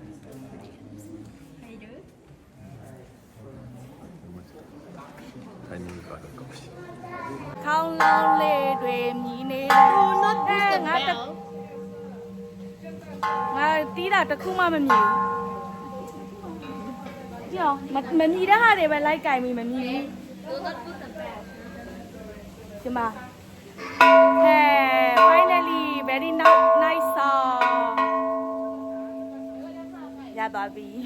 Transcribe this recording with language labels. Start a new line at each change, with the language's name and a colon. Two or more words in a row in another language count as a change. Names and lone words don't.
Japanese: タイミングがあるかもしれない。
Burmese: ခေါင်းလောင်းလေးတွေမြည်နေဘူးငါတီးတာတစ်ခုမှမမြည်ဘူးကြောက်မမြည်တဲ့ဟာတွေပဲလိုက်ကင်ပြီးမမြည်ဘူးဒီမှာ
English: Hey finally very nice song
Burmese: ရသွားပြီ